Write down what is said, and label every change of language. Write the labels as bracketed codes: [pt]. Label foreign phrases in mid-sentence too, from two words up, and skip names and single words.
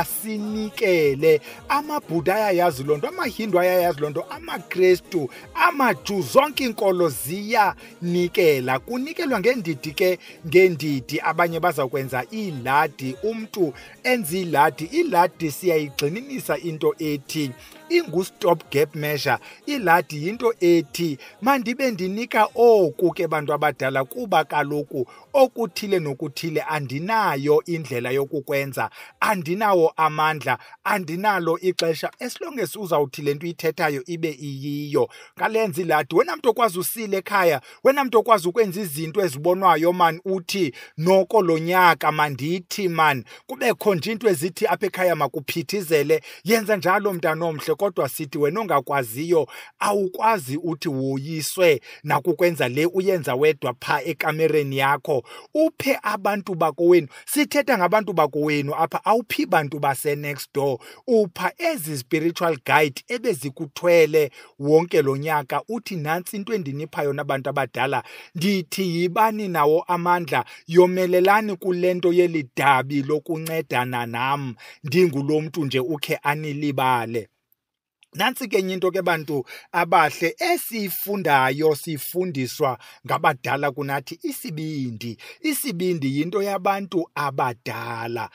[xh] sinikele amabhuda ayayazi lonto amahindu ayayazi lonto amaKristu amaJu zonke inkolo ziyanikela kunikelwa ngendidi ke ngendidi abanye bazakwenza iladi umntu enza iladi siyayigxininisa into ethi ingu- [en] stop gap measure [xh] iladi yinto ethi mandibe ndinika oku ke bantu abadala kuba kaloku okuthile nokuthile andinayo indlela yokukwenza andinawo amandla andinalo ixesha [en] as long as [xh] uzawuthi le nto uyithethayo ibe iyiyo ngalenza iladi wena mntu okwazi usile ekhaya wena mntu okwazi ukwenza izinto ezibonwayo man uthi noko lo nyaka mandithi man kubekho nje into ezithi apha ekhaya makuphithizele yenza njalo mntanomhle kodwa sithi wena ongakwaziyo awukwazi uthi woyiswe nakukwenza le uyenza wedwa pha ekamereni yakho uphe abantu bakowenu sithetha ngabantu bakowenu apha awuphi bantu base [en] next door [xh] upha ezi [en] spiritual guide [xh] ebezikuthwele wonke lo nyaka uthi nantsi into endinipha yona abantu abadala ndithi yibani nawo amandla yomelelani kulento yelidabi lokuncedana nam ndingulo mntu nje ukhe anilibale Nansi ke into ke bantu abahle esifundayo sifundiswa ngabadala kunathi isibindi yinto yabantu abadala.